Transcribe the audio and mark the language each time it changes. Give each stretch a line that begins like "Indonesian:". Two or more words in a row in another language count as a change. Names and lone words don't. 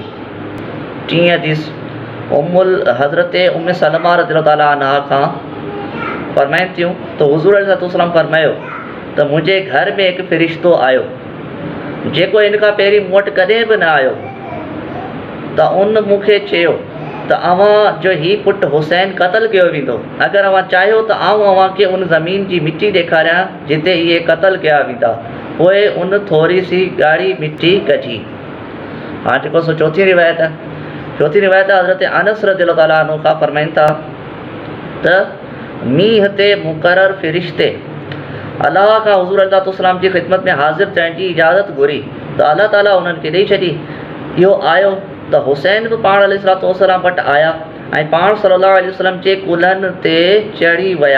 Sindhi: 3 हदीस उम्मुल हज़रत उम्मे सलमा
Arabic: رضي الله تعالى عنها
Sindhi: खां फरमाइनि थियूं त हुज़ूर अलैहिस्सलाम फरमायो त मुंहिंजे घर में हिकु फ़रिश्तो आयो जेको इन खां पहिरीं मूं वटि कॾहिं बि न आयो, त उन मूंखे चयो त अव्हां जो ही पुटु हुसैन क़तल कयो वेंदो। अगरि अव्हां चाहियो त आउं अव्हांखे उन ज़मीन जी मिटी ॾेखारियां जिते इहे क़तल कया वेंदा। पोइ उन थोरी सी ॻाढ़ी मिटी कढी। हाणे जेको सो चौथी रिवायत आहे, चौथी रिवायत हज़रत अनस
Arabic: رضي الله تعالى عنه
Sindhi: खां फरमाइनि था त मींह ते मुक़रर फ़रिश्ते अलाह का हुज़ूर अलैहिस्सलाम जी ख़िदमत में हाज़िर थियण जी इजाज़त घुरी त अल्लाह ताला उन्हनि खे ॾेई छॾी। इहो आयो त हुसैन बि पाण अलैहिस्सलाम वटि आया ऐं पाण
Arabic: صلى الله عليه وسلم
Sindhi: जे कुल्हनि ते चढ़ी विया।